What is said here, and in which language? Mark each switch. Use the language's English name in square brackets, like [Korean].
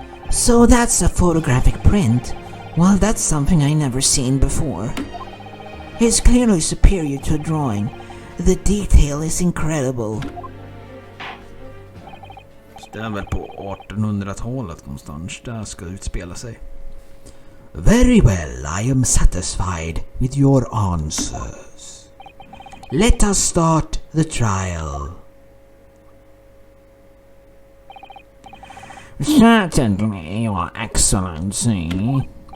[English] So that's a photographic print. Well, that's something I never seen before. It's clearly superior to a drawing. The detail is incredible. [Swedish] Det är väl på 1800-talet någonstans där ska utspela sig. [English] Very well, I am satisfied with your answers. Let us start the trial. Certainly, Your Excellency.